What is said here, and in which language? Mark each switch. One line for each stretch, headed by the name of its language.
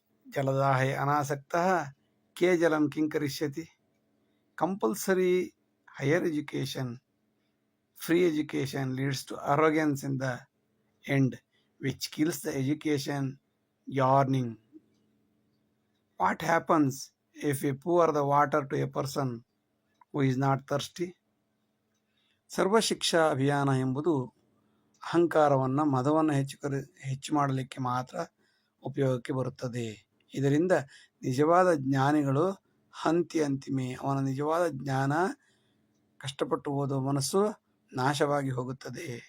Sanskrit: ಜಲದಾಹೆ ಅನಾಸಕ್ತಃ ಕೇ ಜಲಂ ಕಿಂಕರಿಷ್ಯತಿ.
English: Compulsory higher education, free education leads to ಅರೋಗೆನ್ಸ್ in the end, which kills the education yearning. What happens if we pour the water to a person who is not thirsty?
Kannada: ಸರ್ವಶಿಕ್ಷಾ ಅಭಿಯಾನ ಎಂಬುದು ಅಹಂಕಾರವನ್ನು, ಮದವನ್ನು ಹೆಚ್ಚು ಮಾಡಲಿಕ್ಕೆ ಮಾತ್ರ ಉಪಯೋಗಕ್ಕೆ ಬರುತ್ತದೆ. ಇದರಿಂದ ನಿಜವಾದ ಜ್ಞಾನಿಗಳು
Sanskrit: ಹಂತಿ ಅಂತಿಮೆ,
Kannada: ಅವನ ನಿಜವಾದ ಜ್ಞಾನ, ಕಷ್ಟಪಟ್ಟು ಓದುವ ಮನಸ್ಸು ನಾಶವಾಗಿ ಹೋಗುತ್ತದೆ.